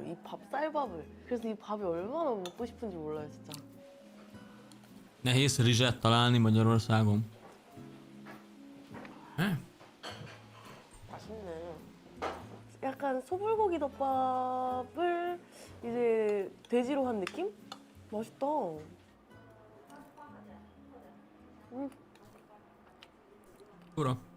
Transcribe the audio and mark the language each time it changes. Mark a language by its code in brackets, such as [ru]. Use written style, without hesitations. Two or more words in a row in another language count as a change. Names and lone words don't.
[ko] 이 밥, 쌀밥을. 그래서 이 밥이 얼마나 먹고 싶은지 몰라요, 진짜. [hu] Nehéz rizset találni Magyarországon. [ko] 맛있네. 약간 소불고기 덮밥을 이제 돼지로 한 느낌? 맛있다. [hu] Ura.